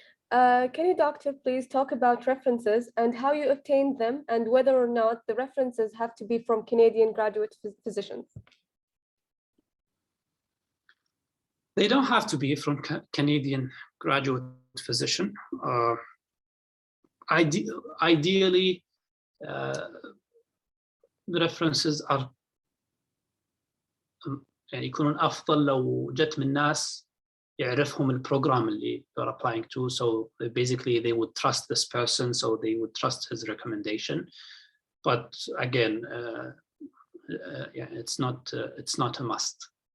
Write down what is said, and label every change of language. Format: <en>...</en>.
<en>Can you, doctor, please talk about references and how you obtained them and whether or not the references have to be from Canadian graduate physicians? They don't have to be from Canadian graduate physician. Ideally, the references are</en> <ar>يعني يكونون أفضل لو جت من ناس يعرفهم البروجرام اللي</ar> <en>they're applying to. So basically they would trust this person, so they would trust his recommendation. But again, yeah, it's not a must.</en>